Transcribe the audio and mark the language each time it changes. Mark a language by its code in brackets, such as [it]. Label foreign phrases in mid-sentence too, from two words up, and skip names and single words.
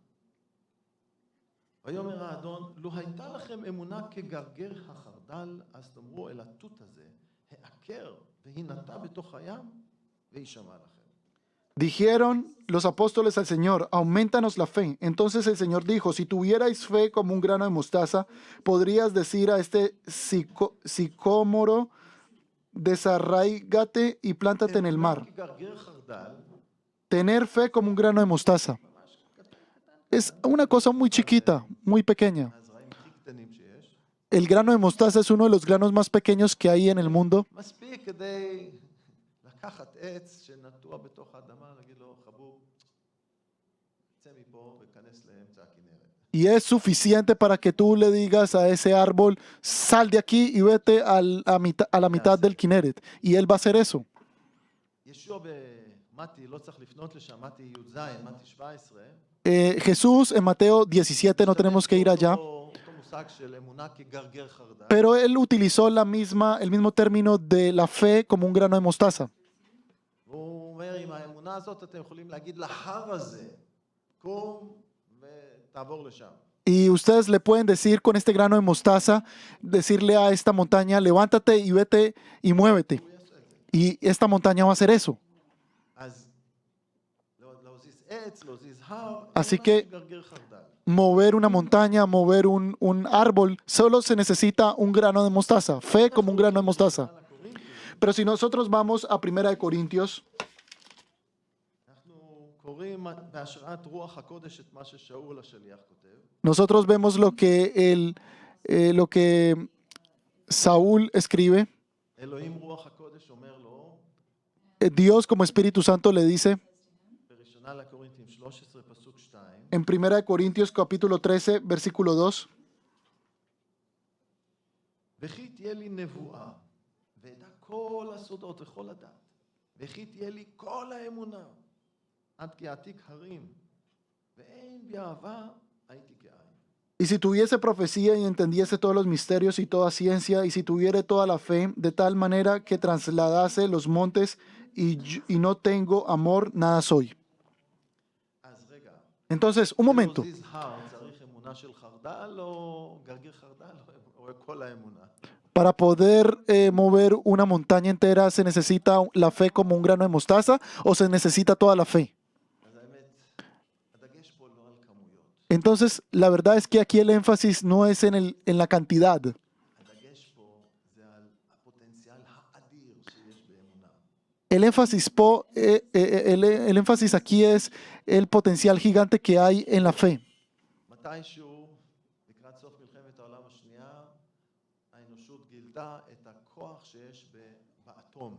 [he] ויאמר האדון, לו הייתה לכם אמונה כגרגר החרדל, אז תאמרו אל התות הזה, העקר והינטע בתוך הים, וישמע לכם. [es] Dijeron los apóstoles al Señor, aumentanos la fe. Entonces el Señor dijo, si tuvierais fe como un grano de mostaza, podrías decir a este sicómoro, desarraígate y plántate en el mar. [he] כגרגר חרדל, [es] Tener fe como un grano de mostaza. Es una cosa muy chiquita, muy pequeña. [he] הזרעים הכי קטנים שיש, [es] El grano de mostaza es uno de los granos más pequeños que hay en el mundo. [he] מספיק כדי לקחת עץ שנטוע בתוך האדמה, להגיד לו, חבוב, צא מפה וכנס לאמצע הכנרת. [es] Y es suficiente para que tú le digas a ese árbol, sal de aquí y vete a la mitad del Kineret. Y él va a hacer eso. [he] ישוע במתי, לא צריך לפנות לשם, מתי י"ז, מתי 17, [es] Jesús en Mateo 17, no tenemos que ir allá, [he] אותו מושג של אמונה כגרגר חרדל. [es] pero él utilizó el mismo término de la fe como un grano de mostaza. [he] והוא אומר, עם האמונה הזאת אתם יכולים להגיד להר הזה, קום ותעבור לשם. [es] Y ustedes le pueden decir con este grano de mostaza, decirle a esta montaña, levántate y vete y muévete. Y esta montaña va a hacer eso. [he] אז להזיז עץ, להזיז הר, [es] Así [he] אמונה [es] que- [he] כגרגר חרדל. [es] Mover una montaña, mover un árbol, solo se necesita un grano de mostaza, fe como un grano de mostaza. Pero si nosotros vamos a 1 Corintios, [he] אנחנו קוראים בהשראת רוח הקודש את מה ששאול השליח כותב. [es] nosotros vemos lo que Saúl escribe. [he] אלוהים רוח הקודש אומר לו, [es] Dios como Espíritu Santo le dice [he] בראשונה לקורינתים 13 פסוק 2, [es] en 1 Corintios capítulo 13, versículo 2, [he] וכי תהיה לי נבואה, ואדע כל הסודות וכל הדת, וכי תהיה לי כל האמונה, עד כי אעתיק הרים, ואין בי אהבה, הייתי כאין. [es] Y si tuviese profecía y entendiese todos los misterios y toda ciencia, y si tuviere toda la fe, de tal manera que trasladase los montes y no tengo amor, nada soy. [he] אז רגע, [es] Entonces, un momento. [he] להזיז הר צריך אמונה של חרדל, או גרגיר חרדל, או כל האמונה? [es] Para poder mover una montaña entera, ¿se necesita la fe como un grano de mostaza o se necesita toda la fe? [he] אז האמת, הדגש פה לא על כמויות. [es] Entonces, la verdad es que aquí el énfasis no es en la cantidad. [he] הדגש פה זה על הפוטנציאל האדיר שיש באמונה. [es] El énfasis aquí es el potencial gigante que hay en la fe. [he] מתישהו, לקראת סוף מלחמת העולם השנייה, האנושות גילתה את הכוח שיש באטום.